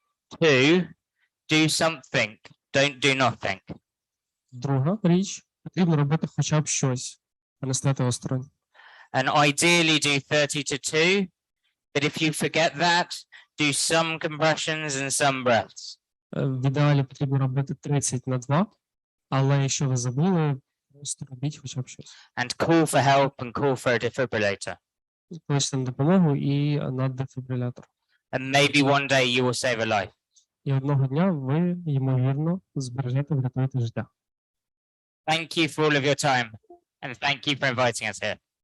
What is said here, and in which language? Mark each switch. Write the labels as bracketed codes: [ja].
[en] Two, do something, don't do nothing. [uk] Друга річ, потрібно робити хоча б щось, а не стояти осторонь. [en] And ideally do 30 to 2, but if you forget that, do some compressions and some breaths. [uk] В ідеалі потрібно робити 30 на 2, але якщо ви забули, просто робіть хоча б щось. [en] And call for help and call for a defibrillator. [uk] Кличте на допомогу і на дефібрилятор. [en] And maybe one day you will save a life. [uk] І одного дня ви, ймовірно, збережете, врятуєте життя. [en] Thank you for all of your time, and thank you for inviting us here.